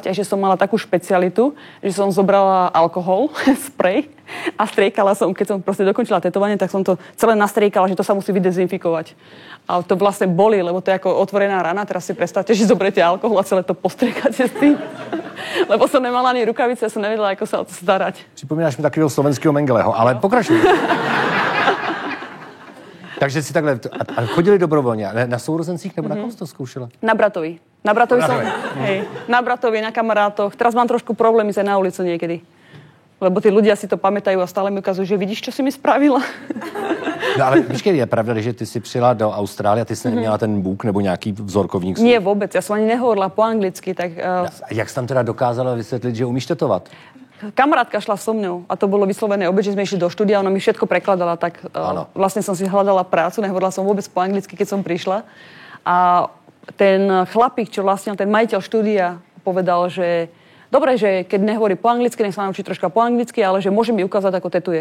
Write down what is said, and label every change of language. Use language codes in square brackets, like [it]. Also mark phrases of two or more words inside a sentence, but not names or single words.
[sk] A ešte som mala takú špecialitu, že som zobrala alkohol, sprej a striekala som, keď som proste dokončila tetovanie, tak som to celé nastriekala, že to sa musí vydezinfikovať. A to vlastne boli, lebo to je ako otvorená rana. Teraz si predstavte, že zoberete alkohol a celé to postriekate s tým. Lebo som nemala ani rukavice, ja som nevedela, ako sa o to starať. [cs] Připomínáš mi takového slovenského Mengeleho, ale pokračuj. Takže si takhle... A chodili dobrovolně? Na sourozencích nebo na kom jsi to zkoušela? [sk] Na bratovi. Na bratovi som... Hej, na bratovi, na kamarátoch. Teraz mám trošku problémy sa na ulici niekedy. Lebo tí ľudia si to pamätajú a stále mi ukazujú, že vidíš, čo si mi spravila. [cs] No ale počkej, je pravda, že ty si přijela do Austrálie a ty jsi neměla ten bůk nebo nějaký vzorkovník? [sk] Nie, vôbec. Ja som ani nehovorila po anglicky, tak... [cs] Jak jsi tam teda dokázala vysvětlit, že umíš tetovat? [sk] Kamarátka šla so mnou a to bolo vyslovené obeď, že sme išli do štúdia, ona mi všetko prekladala, tak vlastne som si hľadala prácu, nehovorila som vôbec po anglicky, keď som prišla. A ten chlapík, čo vlastne ten majiteľ štúdia, povedal, že dobre, že keď nehovorí po anglicky, nech sa naučí troška po anglicky, ale že môže mi ukázať, ako tetuje.